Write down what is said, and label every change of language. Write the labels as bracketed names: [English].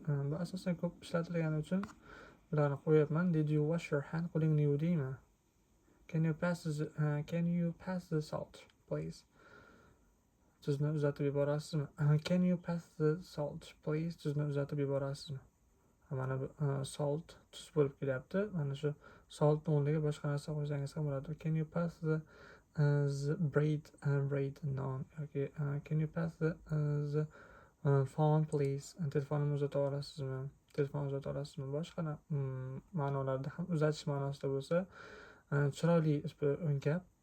[Uzbek] Bu asosan ko'p ishlatilgani uchun bularni qo'yapman. [English] Did you wash your hand? [Uzbek] Qo'lingni yuvdingmi? [English] Can you pass the salt, please? [Uzbek] Tuzni uzatib yuborasizmi? [English] Can you pass the salt, please? [Uzbek] Tuzni uzatib yuborasizmi? Mana bu salt tuz bo'lib kelyapti. Mana shu salt o'rniga boshqa narsa qo'ysangiz ham bo'ladi. [English] Can you pass the bread [Uzbek] non yoki [English] can you pass the phone please? [Uzbek] Telefonimni uzata olasizmi? Boshqa ma'nolarda ham uzatish ma'nosida bo'lsa, chiroyli gap.